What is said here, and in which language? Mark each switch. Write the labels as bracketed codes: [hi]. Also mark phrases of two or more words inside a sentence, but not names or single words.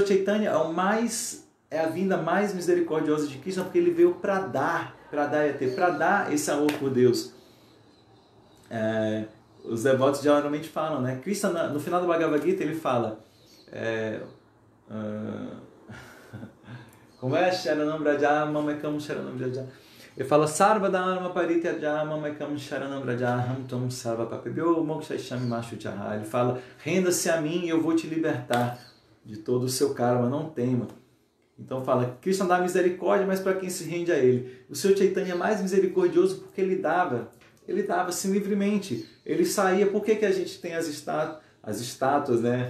[pt] Chaitanya é a vinda mais misericordiosa de Krishna, porque ele veio para dar esse amor por Deus. Os devotos geralmente falam, né? Krishna, no final do Bhagavad Gita, ele fala... como é? [sa] शरणं व्रज मामेकं शरणं व्रज. [pt] Ele fala, [sa] सर्व धर्म परित्यज मामेकं शरणं व्रज अहं त्वां सर्व पापेभ्यो मोक्षयिष्यामि मा शुचः. [pt] Ele fala, renda-se a mim e eu vou te libertar de todo o seu karma, não tema. Então fala, Krishna dá misericórdia, mas para quem se rende a ele. O Sr. Chaitanya é mais misericordioso porque ele dava assim livremente. Ele saía, por que a gente tem as estátuas, né?